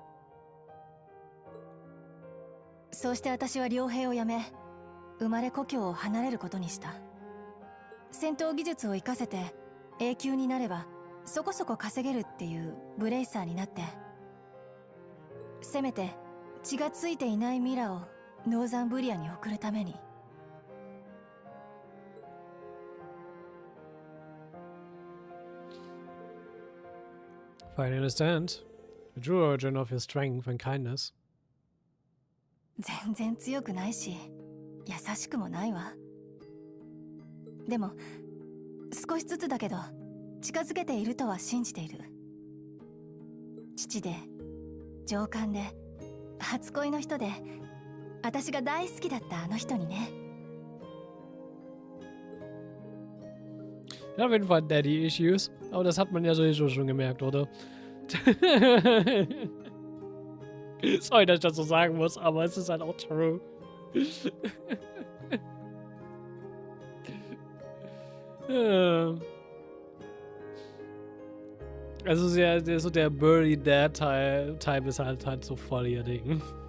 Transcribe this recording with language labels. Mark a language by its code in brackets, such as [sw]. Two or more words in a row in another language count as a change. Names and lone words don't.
[ja] そうして私は両兵を辞め、生まれ故郷を離れることにした。戦闘技術を生かせて永久になればそこそこ稼げるっていうブレイサーになって、せめて血がついていないミラをノーザンブリアに送るために。 [en] I understand. The true origin of your strength and kindness. [ja] 全然強くないし、優しくもないわ。でも、少しずつだけど、近づけているとは信じている。父で、上官で、初恋の人で、私が大好きだったあの人にね。 [de] Ja, auf jeden Fall [en] Daddy Issues. [de] Aber das hat man ja sowieso schon gemerkt, oder? Sorry, dass ich das so sagen muss, aber es ist halt auch true. Also so der [en] Burly Dad Type [de] ist halt so voll ihr Ding.